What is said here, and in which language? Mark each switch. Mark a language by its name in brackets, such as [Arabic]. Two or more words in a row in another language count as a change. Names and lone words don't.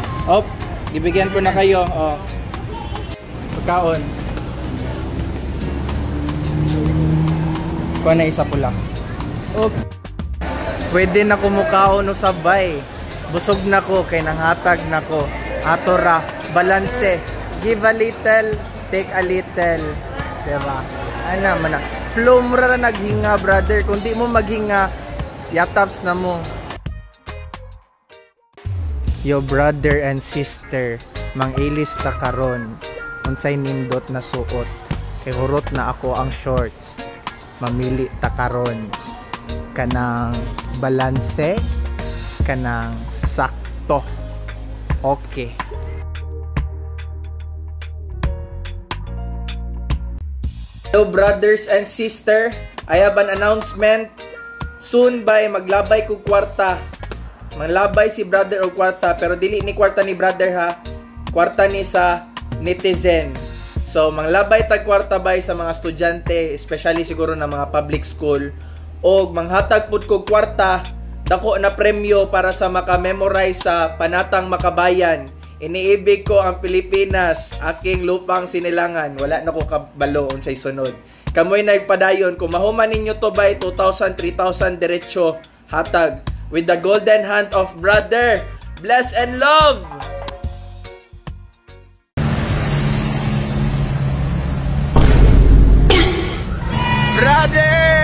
[Filipino] Op, ibigyan ko na kayo. Oh. Pagkaon. [Cebuano] Kuha na isa po lang. Op. Pwede na kumukaon o sabay. Busog na ko kay nanghatag na ko. Atora, balanse. [English] Give a little, take a little. [Cebuano] Diba? Ano man na. Flow mo ra naghinga, brother. Kung di mo maghinga, yataps na mo. [English] Yo brother and sister, [Cebuano] mangilis ta karon. Unsay nindot na suot. Kay hurot na ako ang shorts. Mamili ta karon. Kanang balanse, kanang sakto. Okay. [English] Hello brothers and sister, I have an announcement. [Cebuano] Soon by maglabay ko kwarta. Maglabay si brother o kwarta, pero dili ni kwarta ni brother ha. Kwarta ni sa netizen. So manglabay tag kwarta bay sa mga estudyante, especially siguro na mga [English] public school. [Cebuano] O manghatag pud ko kwarta, dako na premyo para sa maka-memorize sa Panatang Makabayan. [Filipino] Iniibig ko ang Pilipinas, aking lupang sinilangan. [Cebuano] Wala na ko kabalo unsay sunod. Kamoy nagpadayon, kung mahuman ninyo to by 2,000, 3,000 diretso hatag [English] with the golden hand of brother. Bless and love. Brother!